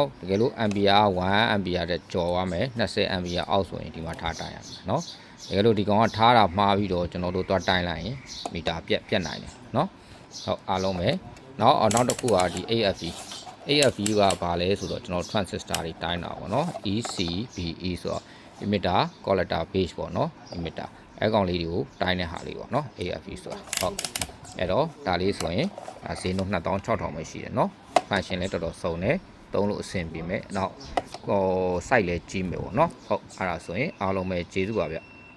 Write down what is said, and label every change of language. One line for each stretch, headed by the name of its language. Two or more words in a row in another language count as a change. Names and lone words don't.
Burmese: တကယ်လို့အမ်ပီယာ1အမ်ပီယာတဲ့ကျော်သွားမယ်20အမ်ပီယာအောက်ဆိုရင်ဒီမှာထားတိုင်းရမယ်နော်တကယ်လို့ဒီကောင်က ထားတာမှားပြီးတော့ကျွန်တော်တို့သွားတိုင်းလိုက်ရင်မီတာပြတ်နိုင်တယ်နော်ဟုတ်အားလုံးပဲနောက်တစ်ခုကဒီ AFE ကဘာလဲဆိုတော့ကျွန်တော် transistor တွေတိုင်းတာပေါ့နော် ECBE ဆိုတော့
English: emitter collector base
Burmese: ပေါ့နော် emitter အဲကောင်လေးတွေကိုတိုင်းတဲ့ဟာလေးပေါ့နော် AFE ဆိုတာဟုတ်အဲ့တော့ဒါလေးဆိုရင်ဈေးနှုန်း2600ပဲရှိတယ်နော် function လည်းတော်တော်စုံတယ်သုံးလို့အဆင်ပြေမယ်နောက်site လည်းကြီးမယ်ပေါ့နော်ဟုတ်အဲ့ဒါဆိုရင်အားလုံးပဲကျေးဇူးပါဗျ